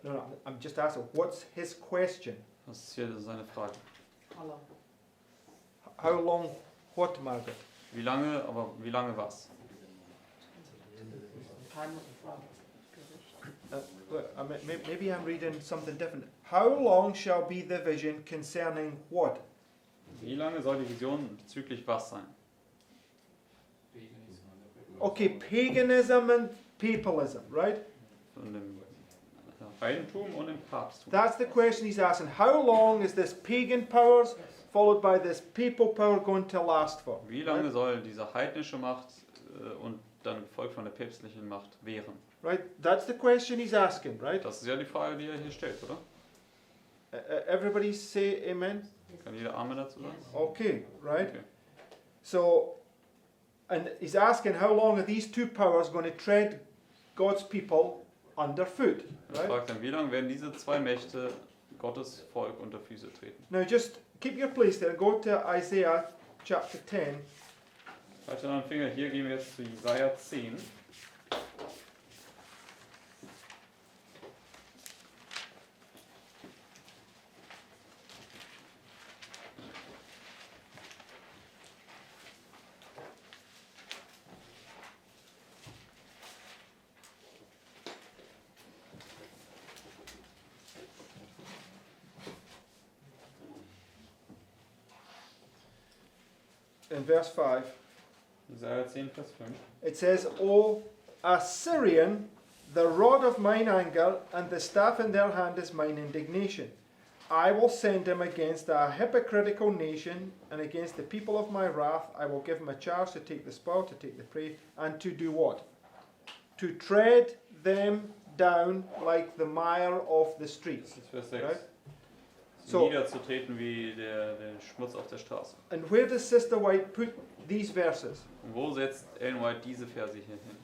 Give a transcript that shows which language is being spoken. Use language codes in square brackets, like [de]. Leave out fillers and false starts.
[en] No, I'm just asking, what's his question? [de] Was ist hier seine Frage? [en] How long? How long, what, Margaret? [de] Wie lange, aber wie lange was? [en] Time of Gericht. Maybe I'm reading something different. How long shall be the vision concerning what? [de] Wie lange soll die Vision bezüglich was sein? [en] Okay, paganism and papalism, right? [de] Von dem Heidentum und dem Papsttum. [en] That's the question he's asking. How long is this pagan powers followed by this papal power going to last for? [de] Wie lange soll diese heidnische Macht und dann Volk von der päpstlichen Macht wehren? [en] Right? That's the question he's asking, right? [de] Das ist ja die Frage, die er hier stellt, oder? [en] Everybody say amen? [de] Kann jeder Amen dazu sagen? [en] Okay, right? Okay. So, and he's asking how long are these two powers going to tread God's people underfoot, [de] Er [en] right? [de] fragt dann, wie lange werden diese zwei Mächte Gottes Volk unter Füße treten? [en] Now just keep your place there, go to Isaiah chapter 10. [de] Halt an den Finger, hier gehen wir jetzt zu Jesaja 10. [en] In verse 5, [de] Jesaja 10, Vers 5. [en] it says, O Assyrian, the rod of mine anger, and the staff in their hand is mine indignation. I will send him against a hypocritical nation, and against the people of my wrath. I will give him a charge to take the spoil, to take the prey, and to do what? To tread them down like the mire of the streets. [de] Das ist Vers 6. [en] Right. [de] Sie [en] So- [de] niederzutreten wie der Schmutz auf der Straße. [en] And where does Sister White put these verses? [de] Und wo setzt Ellen White diese Verse hier hin?